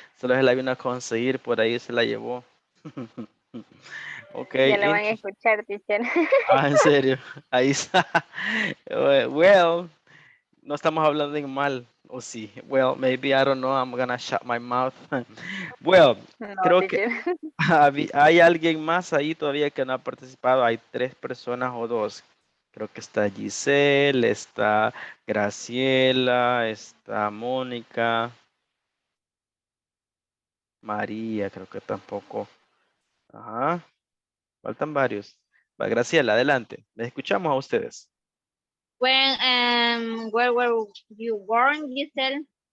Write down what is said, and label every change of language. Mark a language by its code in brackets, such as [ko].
[es] Solo se la vino a conseguir, por ahí se la llevó. Ok. Ya lo van a escuchar, teacher. Ah, en serio. Ahí está. Well, no estamos hablando en mal, o sí. [en] Well, maybe, I don't know, I'm gonna shut my mouth. Well, [es] No, creo que teacher. hay alguien más ahí todavía que no ha participado. Hay 3 personas o 2. Creo que está Giselle, está Graciela, está Mónica, María, creo que tampoco. Ajá, faltan varios. Va, Graciela, adelante. Les escuchamos a ustedes. [en] Where were you born, Giselle?